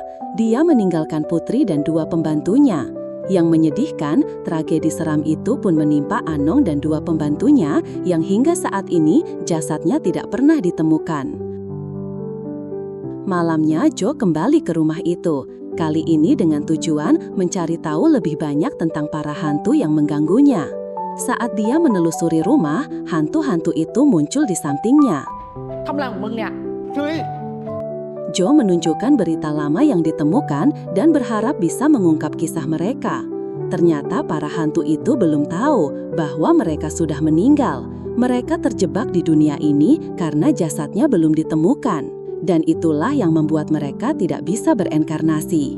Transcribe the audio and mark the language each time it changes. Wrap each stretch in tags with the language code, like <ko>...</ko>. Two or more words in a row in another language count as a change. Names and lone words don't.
<id>Dia meninggalkan putri dan 2 pembantunya. Yang menyedihkan, tragedi seram itu pun menimpa Anong dan 2 pembantunya yang hingga saat ini jasadnya tidak pernah ditemukan. Malamnya Joe kembali ke rumah itu, kali ini dengan tujuan mencari tahu lebih banyak tentang para hantu yang mengganggunya. Saat dia menelusuri rumah, hantu-hantu itu muncul di sampingnya.</id> <th>ทำอะไรของมึงเนี่ย เฮ้ย</th> <id>Joe menunjukkan berita lama yang ditemukan dan berharap bisa mengungkap kisah mereka. Ternyata para hantu itu belum tahu bahwa mereka sudah meninggal. Mereka terjebak di dunia ini karena jasadnya belum ditemukan. Dan itulah yang membuat mereka tidak bisa berenkarnasi.</id>